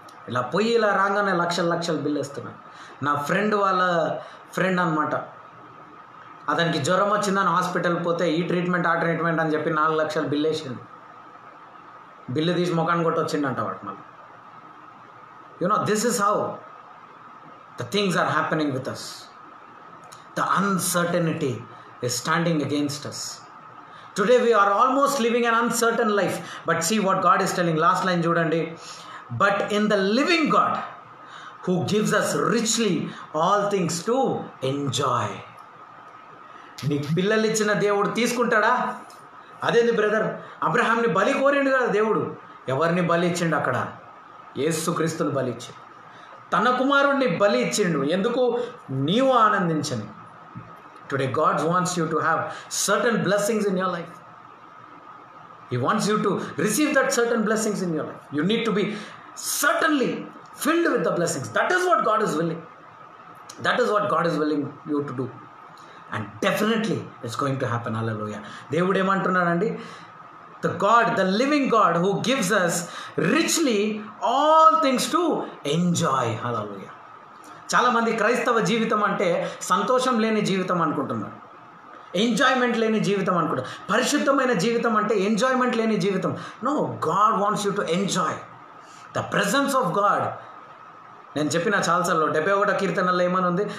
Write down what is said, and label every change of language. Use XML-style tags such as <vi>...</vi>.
<te>ఇలా పోయి ఇలా రాగానే లక్షలు బిల్ వేస్తున్నాడు. నా వాళ్ళ ఫ్రెండ్ అనమాట, అతనికి జ్వరం వచ్చిందని హాస్పిటల్ పోతే ఈ ట్రీట్మెంట్ ఆ ట్రీట్మెంట్ అని చెప్పి 4 లక్షలు బిల్ వేసిండు. బిల్లు తీసి ముఖాన్ని కొట్టి వచ్చిండంట వాటి. మళ్ళీ</te> <en>This is how the things are happening with us. The uncertainty is standing against us. Today we are almost living an uncertain life, but see what God is telling. Last line chudandi, but in the living God who gives us richly all things to enjoy.</en> <te>నీకు పిల్లలు ఇచ్చిన దేవుడు తీసుకుంటాడా? అదేంది brother, అబ్రహాంని బలి కోరిండు కదా దేవుడు. ఎవరిని బలి ఇచ్చిండు అక్కడ? యేసుక్రీస్తుని బలి ఇచ్చి తన కుమారుణ్ణి బలి ఇచ్చిండు. ఎందుకు? నీవు ఆనందించని.</te> <en>Today God wants you to have certain blessings in your life. He wants you to receive that certain blessings in your life. You need to be certainly filled with the blessings. That is what God is willing. That is what God is willing you to do. And definitely it's going to happen. Hallelujah.</en> <te>దేవుడు ఏమంటున్నాడండి?</te> <en>The God, the living God who gives us richly all things to enjoy. Hallelujah.</en> <te>చాలామంది క్రైస్తవ జీవితం అంటే సంతోషం లేని జీవితం అనుకుంటున్నారు. Enjoyment లేని జీవితం అనుకుంటా. పరిశుద్ధమైన జీవితం అంటే ఎంజాయ్మెంట్ లేని జీవితం.</te> <en>No, God wants you to enjoy the presence of God.</en> <te>నేను చెప్పిన చాలాసార్లు 71వ కీర్తనలో ఏమని ఉంది?</te>